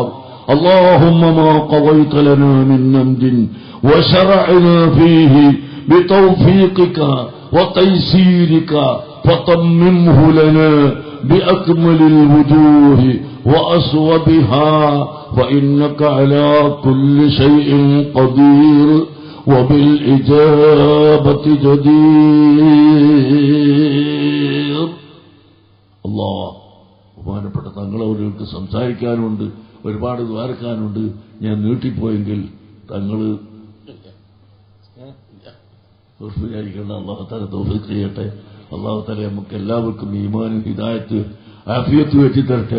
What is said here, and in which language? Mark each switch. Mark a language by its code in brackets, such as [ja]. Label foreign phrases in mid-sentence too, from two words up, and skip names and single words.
[ar] اللهم ما قضيت لنا من نمد وشرعنا فيه بتوفيقك وتيسيرك فتممه لنا بأكمل الوجوه وأسودها، فإنك على كل شيء قدير وبالإجابة جدير. [ml] അല്ലാഹ്, ബഹുമാനപ്പെട്ട തങ്ങളവർക്ക് സംസാരിക്കാനുണ്ട്, ഒരുപാട് ദ്വാരക്കാനുണ്ട്. ഞാൻ നീട്ടിപ്പോയെങ്കിൽ തങ്ങൾ വിചാരിക്കേണ്ട. [ar] الله تعالى [ml] തൗഫീഖ് ചെയ്യട്ടെ. [ar] الله تعالى [ml] നമുക്ക് എല്ലാവർക്കും ഈമാനും ഹിദായത്ത് ആഫിയത്ത് വെച്ച് തരട്ടെ.